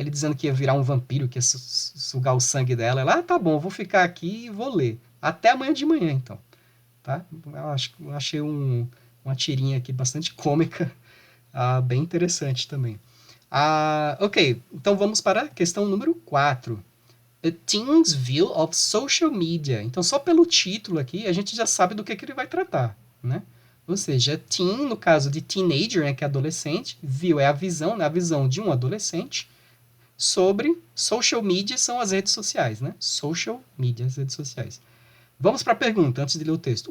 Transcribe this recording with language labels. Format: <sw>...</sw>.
<pt>Ele dizendo que ia virar um vampiro, que ia sugar o sangue dela. Ela, tá bom, vou ficar aqui e vou ler. Até amanhã de manhã, então. Tá? Eu achei uma tirinha aqui bastante cômica, bem interessante também. Ok, então vamos para a questão número 4.</pt> <en>A Teen's View of Social Media.</en> <pt>Então, só pelo título aqui, a gente já sabe do que ele vai tratar, né? Ou seja, teen, no caso de teenager, né, que é adolescente, view é a visão, né, a visão de um adolescente sobre social media, são as redes sociais, né? Social media, as redes sociais. Vamos para a pergunta, antes de ler o texto.</pt>